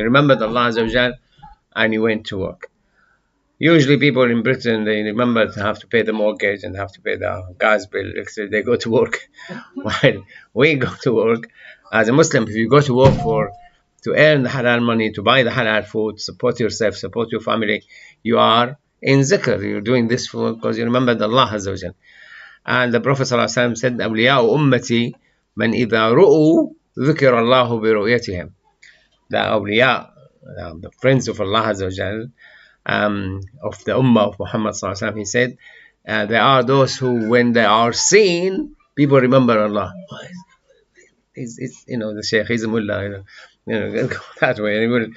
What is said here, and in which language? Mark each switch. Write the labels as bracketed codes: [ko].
[en] You remembered Allah Azza wa Jal and you went to work. Usually people in Britain, they remember to have to pay the mortgage and have to pay the gas bill. They go to work. While we go to work, as a Muslim, if you go to work to earn the halal money, to buy the halal food, support yourself, support your family, you are in zikr. You're doing this because you remembered Allah Azza wa Jal. And the Prophet ﷺ said, [ar] أولياء أمتي من إذا رؤوا ذكر الله برؤيتهم. [en] The awliya, the friends of Allah Azza wa Jal, of the Ummah of Muhammad sallallahu alaihi wasallam, he said, there are those who, when they are seen, people remember Allah. It's the Shaykh, he's a mullah, go that way.